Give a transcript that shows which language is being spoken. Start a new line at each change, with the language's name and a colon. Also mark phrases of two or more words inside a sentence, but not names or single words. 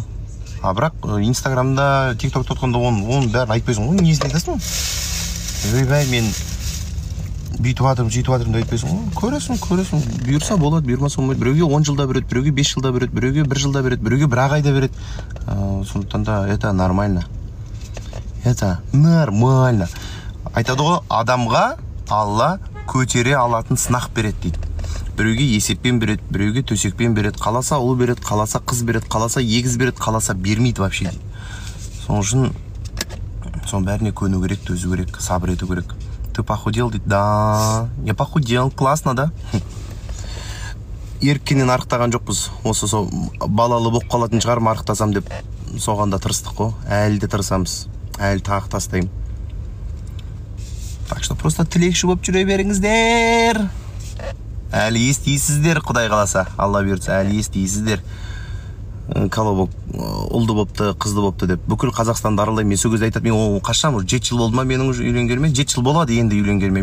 Kazakh: А бірақ Инстаграмда, ТикТокта отқанда оның бәрін айтпайсың ғой, несін айтасың? Ойбай, мен бүйтіп жатырмын, сөйтіп жатырмын да айтпайсың ғой. Көресің, бұйырса болады, бұйырмаса болмайды. Біреуге 10 жылда береді, біреуге 5 жылда береді, біреуге 1 жылда береді, біреуге 1 айда береді. Сондықтан да
Russian: это нормально. Это нормально.
Kazakh: Айтады ғой, адамға Алла көтере алатын сынақ береді дейді. Біреуге есеппен береді, біреуге төсекпен береді, қаласа ұлы береді, қаласа қыз береді, қаласа егіз береді, қаласа бермейді вообще дейді. Соның үшін соның бәріне көну керек, төзу керек, сабыр ету керек.
Russian: Ты похудел дейді. Да, я похудел, классно, да?
Kazakh: Еріккеннен арықтаған жоқпыз. Осы балалы болып қалатын шығарым арықтасам деп соғанда тырыстық қой. Әлі де тырысамыз. Әлі тағы тастаймын.
Russian: Так что просто
Kazakh: тілекші болып жүре беріңіздер. Әлі естейсіздер, Құдай қаласа. Алла берді, әлі естейсіздер. Кало болып, ұлды болыпты, қызды болыпты деп. Бүкіл Қазақстанды аралаймын. Мен сол кезде айтатын, мен қашан 7 жыл болды ма менің үйленгеніме? 7 жыл болады енді үйленгеніме.